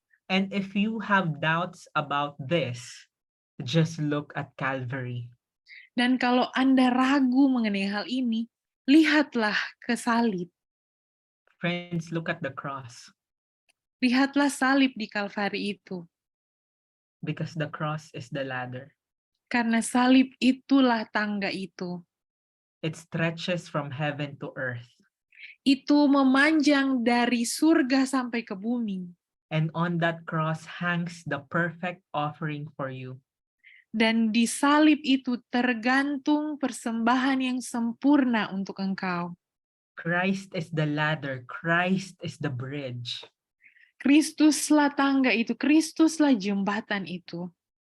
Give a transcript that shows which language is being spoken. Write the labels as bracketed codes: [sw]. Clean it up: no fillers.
[en] And if you have doubts about this, just look at Calvary. [id] Dan kalau Anda ragu mengenai hal ini, lihatlah ke salib. [en] Friends, look at the cross. [id] Lihatlah salib di Kalvari itu. [en] Because the cross is the ladder. [id] Karena salib itulah tangga itu. [en] It stretches from heaven to earth. [id] Itu memanjang dari surga sampai ke bumi. [en] And on that cross hangs the perfect offering for you. [id] Dan di salib itu tergantung persembahan yang sempurna untuk engkau. [en] Christ is the ladder. Christ is the bridge. [id] Kristuslah tangga itu, Kristuslah jembatan itu.